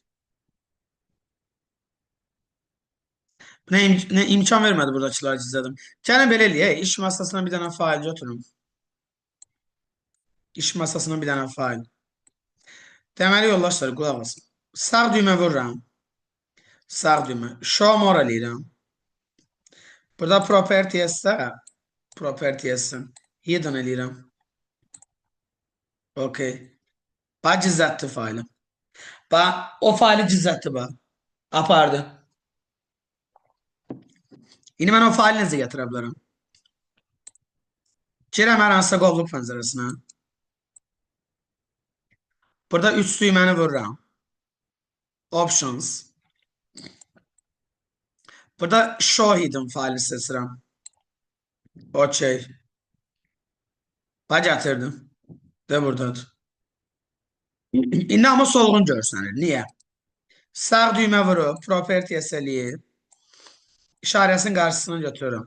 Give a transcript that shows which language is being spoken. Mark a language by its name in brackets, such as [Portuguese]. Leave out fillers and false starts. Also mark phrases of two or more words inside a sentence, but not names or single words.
[Azerbaijani] Ne imkan vermədi buradakıları gizlədim. Gəlin belə eləyək. İş masasına bir dənə fail götürün. İş masasına bir dənə fail. Deməli yoldaşlar qulaq asın. Sağ düymə vururam. Sağ düymə. [English] Show more [Azerbaijani] eləyirəm. Burada properties'dən hidden eləyirəm. OK. Bax gizlətdi faylı. Bax o faylı gizlətdi bax. Apardı. İndi mən o faylı necə gətirə bilərəm? Girəm hər hansısa qovluq pəncərəsinə. Burada 3 düyməni vururam. Options. Burada [English] show hidden [Azerbaijani] faylı seçirəm. OK. Bax gətirdim. De buradadır. İndi amma solğun görsənir. Niyə? Sağ düymə vurub, properties eləyib. İşarəsinin qarşısını götürürəm.